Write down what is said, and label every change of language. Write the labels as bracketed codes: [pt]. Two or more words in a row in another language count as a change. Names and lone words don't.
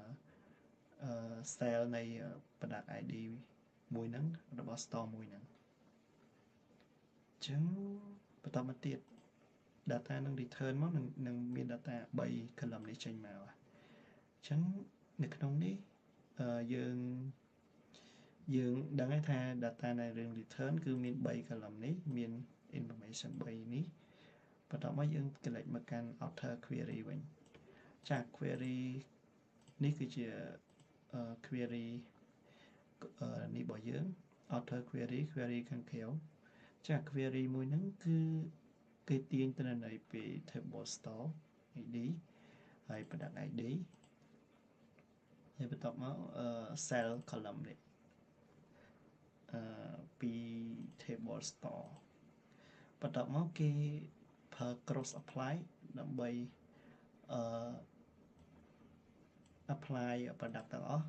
[km] sale នៃ [en] product ID [km] មួយហ្នឹងរបស់ store មួយហ្នឹងអញ្ចឹងបន្តមកទៀត data នឹង return មកនឹងមាន [en] data 3 column [km] នេះចេញមកអញ្ចឹងនៅក្នុងនេះ យើងដឹងហើយថា data នៃរឿង return គឺមាន3 column នេះមាន information 3នេះបន្តមកយើងកលេចមកកាន់ [en] outer query [km] វិញចា query នេះគឺជា query នេះរបស់យើង [en] outer query [km] ខាងក្រៅចា query មួយហ្នឹងគឺគេទាញទិន្នន័យពី [en] table store ID [km] ហើយ [en] product ID [km] ហើយបន្ទាប់មក [en] cell column [km] នេះ ពី [en] table store [km] បន្ទាប់មកគេប្រើ [en] cross apply [km] ដើម្បី [en] apply product [km] ទាំងអស់